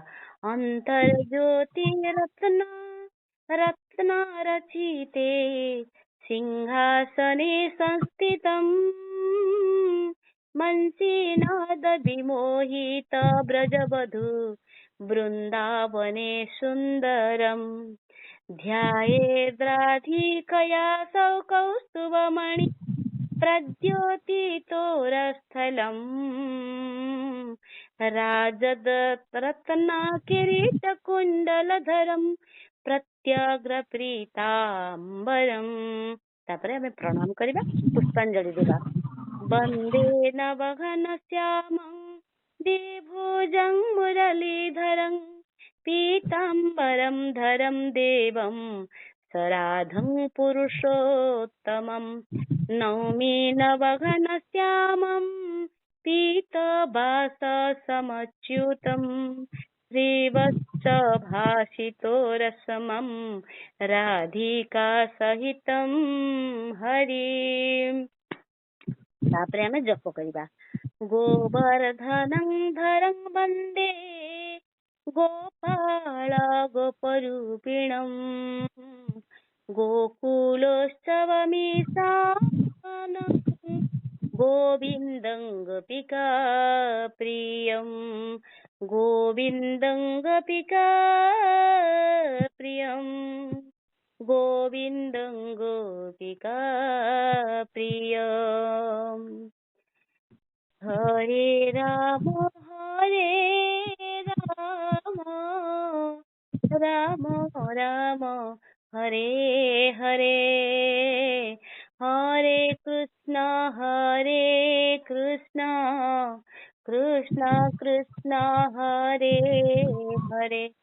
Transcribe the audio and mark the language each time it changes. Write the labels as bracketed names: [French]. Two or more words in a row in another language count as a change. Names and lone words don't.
[Sanskrit] ଅନ୍ତର ଜ୍ୟୋତି ରତ୍ନ ରଚିତେ ସିଂହାସନେ ସଂସ୍ଥିତମ୍ ମଂସୀନାଦ ବିମୋಹಿತ ବ୍ରଜବଧୂ ବୃନ୍ଦାବନେ ସୁନ୍ଦରମ୍। ध्यायेद्राधिकया सौ कौस्तुभमणि प्रद्योतितोरस्थलम् राजरत्नकिरीटकुण्डलधरम् प्रत्याग्रप्रीताम्बरम्। [Odia] ତାପରେ ଆମେ ପ୍ରଣାମ କରିବା, ପୁଷ୍ପାଞ୍ଜଳି ଦେବା। [Sanskrit] वन्दे नवघनश्यामं द्विभुजं मुरलीधरं पीताम्बरं धरं देवं सराधं पुरुषोत्तमं। नौमि नवघनश्यामं पीतवाससमच्युतं श्रीवत्सभासितोरसमं राधिका सहितं हरिम्। [Odia] ତାପରେ ଆମେ ଜପ କରିବା। [Sanskrit] गोवर्धनं धरं वन्दे गोपाल गोपरूपिणम् गोकुलोत्सवमीशानं गोविन्दं गोपिका प्रियं गोविन्दं गोपिका प्रियं गोविन्दं गोपिका प्रियम्। हरे राम राम राम हरे हरे हरे कृष्ण कृष्ण कृष्ण हरे हरे।